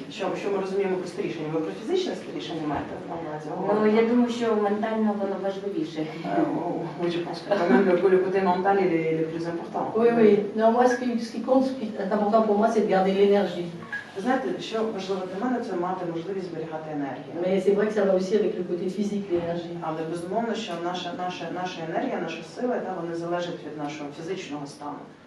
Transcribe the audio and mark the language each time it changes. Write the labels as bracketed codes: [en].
[uk] що ми розуміємо про старішання. Ви про фізичне старішання маєте на увазі? Ну, я думаю, що ментально воно важливіше. [fr] Oui, je pense que quand même le côté mental il est le plus important. Oui, oui. Non, moi, ce qui compte, ce qui est important pour moi, c'est de garder l'énergie. [uk] Ви знаєте, що важливо для мене, це мати можливість зберігати енергію. [fr] Mais c'est vrai que ça va aussi avec le côté physique, l'énergie. [uk] Але безумовно, що наша енергія, наша сила, вони залежать від нашого фізичного стану.